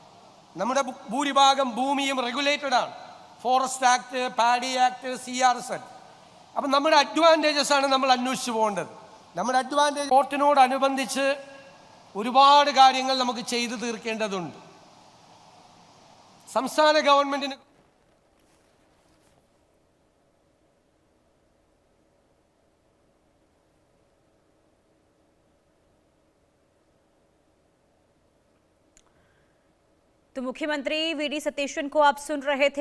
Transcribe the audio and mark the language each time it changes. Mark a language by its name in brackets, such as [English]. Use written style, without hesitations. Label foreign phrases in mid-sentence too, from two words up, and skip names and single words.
[Malayalam] നമ്മുടെ ഭൂരിഭാഗം ഭൂമിയും റെഗുലേറ്റഡ് ആണ്. [English] Forest Act, Paddy Act, CRZ. [Malayalam] അപ്പം നമ്മുടെ അഡ്വാൻറ്റേജസ് ആണ് നമ്മൾ അന്വേഷിച്ച് പോകേണ്ടത്. നമ്മുടെ അഡ്വാൻറ്റേജ് പോർട്ടിനോടനുബന്ധിച്ച് ഒരുപാട് കാര്യങ്ങൾ നമുക്ക് ചെയ്തു തീർക്കേണ്ടതുണ്ട്. സംസ്ഥാന ഗവൺമെൻറ്റിന് [Hindi] तो मुख्यमंत्री वीडी सतीशन को आप सुन रहे थे।